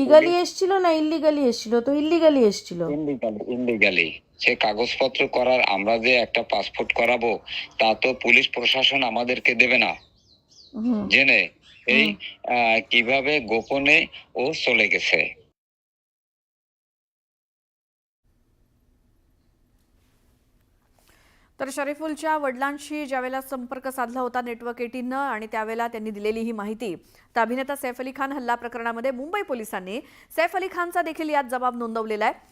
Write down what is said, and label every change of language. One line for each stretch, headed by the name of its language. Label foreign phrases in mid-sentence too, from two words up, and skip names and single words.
Bangla: লিগালি এসেছিল না ইল্লিগালি এসেছিল? তো ইল্লিগালি এসেছিল। ইনলিগালি সে কাগজপত্র করার, আমরা যে একটা পাসপোর্ট করাবো তা তো পুলিশ প্রশাসন আমাদেরকে দেবে না হুম জেনে। এই হুম কিভাবে গোপনে ও চলে গেছে।
Marathi: तर शरीफुलच्या वडिलांशी ज्यावेळेला संपर्क साधला होता नेटवर्क 18नं आणि त्यावेळेला त्यांनी दिलेली ही माहिती, तर अभिनेता सैफ अली खान हल्ला प्रकरणामध्ये मुंबई पोलिसांनी सैफ अली खानचा देखील यात जबाब नोंदवलेला आहे।